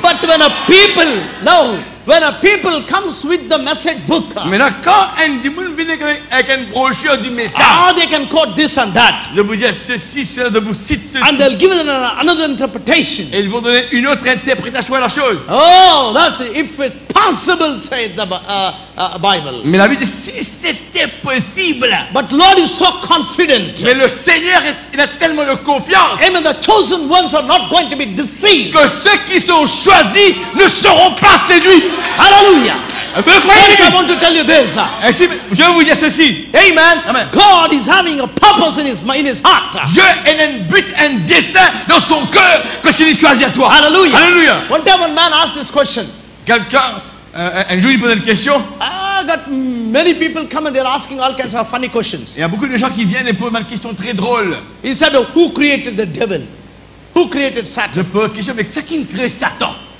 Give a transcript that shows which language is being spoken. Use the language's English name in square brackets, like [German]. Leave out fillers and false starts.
[English] But when a people comes with the message book, [French] maintenant quand un démon vient avec une brochure du message, [English] they can quote this and that. [French] Je vous dis ceci, cela, je vous cite ceci. [English] And they'll give it another interpretation. [French] Et ils vont donner une autre interprétation à la chose. [English] Oh, that's it. If it's possible, say the Bible. [French] Mais la Bible dit si c'était possible. [English] But Lord is so confident. [French] Mais le Seigneur il a tellement de confiance. Amen. [English] The chosen ones are not going to be deceived. [French] Que ceux qui sont choisis ne seront pas séduits. Hallelujah. [English] Friends, I want to tell you this. [French] Je vais vous dire ceci. Amen. Amen. [English] God is having a purpose in his heart. [French] Dieu a un but, un dessein dans son cœur que s'il choisit à toi. Hallelujah. Hallelujah. [English] One time a man asked this question. [French] Quelqu'un un jour il pose une question. [English] Got many people come and they're asking all kinds of funny questions. [French] Il y a beaucoup de gens qui viennent et posent une question très drôle. [English] He said, who created the devil? Who created Satan? [French] Je pose une question, mais c'est qui crée Satan?